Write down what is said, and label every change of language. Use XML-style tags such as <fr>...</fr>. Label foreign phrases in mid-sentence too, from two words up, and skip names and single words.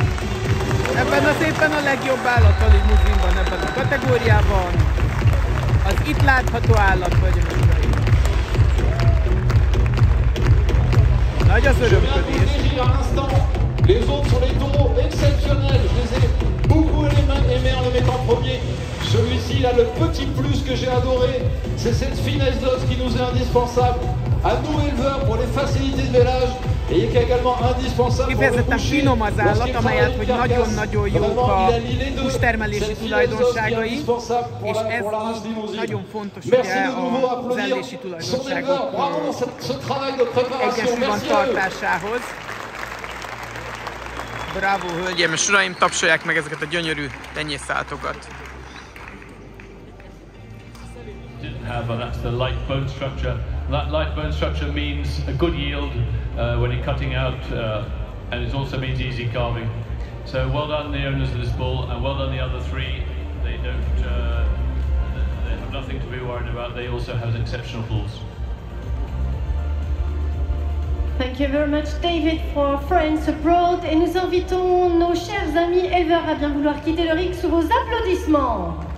<hu>Ebben az évben a legjobb állat a limuzinban, ebben a kategóriában az itt látható állat vagyunk. Nagy az örömködés.</hu> <fr>Les autres sont les taureaux exceptionnels. Je les ai beaucoup aimés en le mettant premier. Celui-ci, il a le petit plus que j'ai adoré. C'est cette finesse d'os qui nous est indispensable. À nous éleveurs pour les facilités de vélage. Et qui est également indispensable pour le boucher.</fr> <hu>Finom az állat, amelyet hogy nagyon-nagyon jók a hústermelési tulajdonságai, és ez nagyon fontos ugye az ellési tulajdonságok egyensúlyban tartásához. Bravo, hölgyeim és uraim, tapsolják meg ezeket a gyönyörű tenyészállatokat.</hu> <en>That's the light bone structure. That light bone structure means a good yield when you're cutting out, and it also means easy carving. So well done the owners of this bull, and well done the other three. They have nothing to be worried about. They also have exceptional bulls. Thank you very much, David, for friends abroad.</en> <fr>Et nous invitons nos chers amis éleveurs à bien vouloir quitter le ring sous vos applaudissements.</fr>